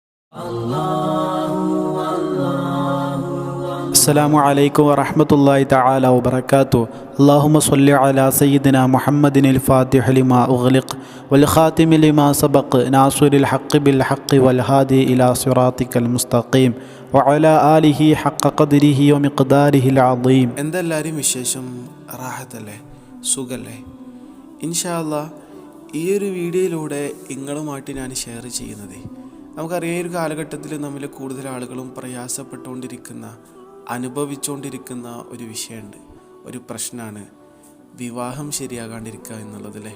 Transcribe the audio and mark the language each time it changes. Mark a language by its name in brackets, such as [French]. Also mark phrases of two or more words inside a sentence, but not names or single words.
[Arabic] السلام عليكم ورحمة الله تعالى وبركاته. اللهم صل على سيدنا محمد الفاتح لما أغلق والخاتم لما سبق ناصر الحق بالحق والهادي إلى صراطك المستقيم وعلى آله حق قدره ومقداره العظيم. [Malayalam] എന്തെല്ലാവരും വിശേഷം? റാഹത്തല്ലേ? സുഖല്ലേ? [Arabic] إن شاء الله [Malayalam] ഈ ഒരു വീഡിയോയിലൂടെ നിങ്ങളുമായിട്ട് ഞാൻ ഷെയർ ചെയ്യുന്നത്, നമുക്കറിയാം ഈ ഒരു കാലഘട്ടത്തിൽ നമ്മൾ കൂടുതൽ ആളുകളും പ്രയാസപ്പെട്ടുകൊണ്ടിരിക്കുന്ന, അനുഭവിച്ചുകൊണ്ടിരിക്കുന്ന ഒരു വിഷയമുണ്ട്, ഒരു പ്രശ്നമാണ് വിവാഹം ശരിയാകാണ്ടിരിക്കുക എന്നുള്ളതല്ലേ.